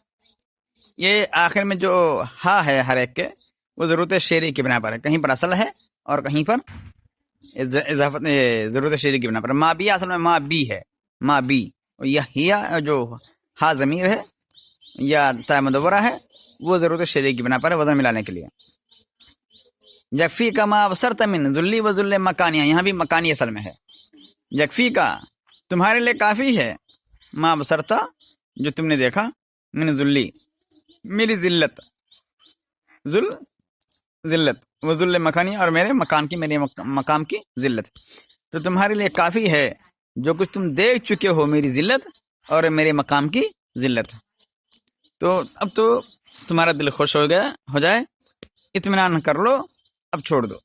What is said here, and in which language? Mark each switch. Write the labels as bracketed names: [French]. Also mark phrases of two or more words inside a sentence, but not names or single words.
[Urdu] یہ آخر میں جو ہا ہے ہر ایک کے، وہ ضرورت شعری کی بنا پر ہے، کہیں پر اصل ہے اور کہیں پر اضافت ضرورت شعری کی بنا پر۔ ما بی اصل میں ما بی ہے، ما بی، یا ہیا جو ہا ضمیر ہے یا تا مدورہ ہے، وہ ضرورت شعری کی بنا پر ہے، وزن ملانے کے لیے۔ [Arabic] یکفی کا ما ابصرت من ذلی و ذل مکانیہ، [Urdu] یہاں بھی مکانی اصل میں ہے، [Arabic] یکفی کا [Urdu] تمہارے لیے کافی ہے، [Arabic] ما ابصرت [Urdu] جو تم نے دیکھا، [Arabic] من ذلی [Urdu] میری ذلت، ذل ذلت، [Arabic] و ذل مکانی [Urdu] اور میرے مکان کی، میرے مقام کی ذلت، تو تمہارے لیے کافی ہے جو کچھ تم دیکھ چکے ہو، میری ذلت اور میرے مقام کی ذلت، تو اب تو تمہارا دل خوش ہو گیا، ہو جائے، اطمینان کر لو، اب چھوڑ دو۔